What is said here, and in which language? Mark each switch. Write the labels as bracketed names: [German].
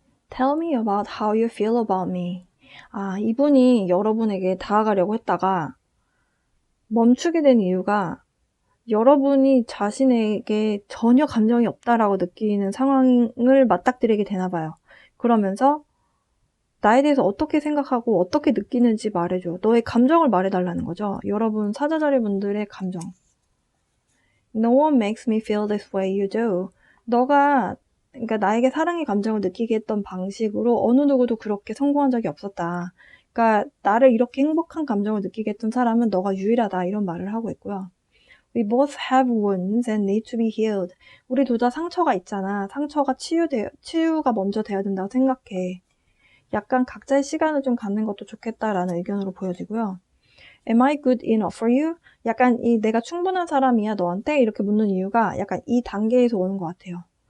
[English] Tell me about how you feel about me. [Korean] 이분이 여러분에게 다가가려고 했다가 멈추게 된 이유가 여러분이 자신에게 전혀 감정이 없다라고 느끼는 상황을 맞닥뜨리게 되나 봐요. 그러면서 나에 대해서 어떻게 생각하고 어떻게 느끼는지 말해줘. 너의 감정을 말해달라는 거죠. 여러분 사자자리 분들의 감정. [English] No one makes me feel this way you do. [Korean] 그러니까 나에게 사랑의 감정을 느끼게 했던 방식으로 어느 누구도 그렇게 성공한 적이 없었다. 그러니까 나를 이렇게 행복한 감정을 느끼게 했던 사람은 너가 유일하다. 이런 말을 하고 있고요. [English] We both have wounds and need to be healed. [Korean] 우리 둘 다 상처가 있잖아. 상처가 치유가 먼저 돼야 된다고 생각해. 약간 각자의 시간을 좀 갖는 것도 좋겠다라는 의견으로 보여지고요. [English] Am I good enough for you? [Korean] 약간 내가 충분한 사람이야 너한테? 이렇게 묻는 이유가 약간 이 단계에서 오는 것 같아요.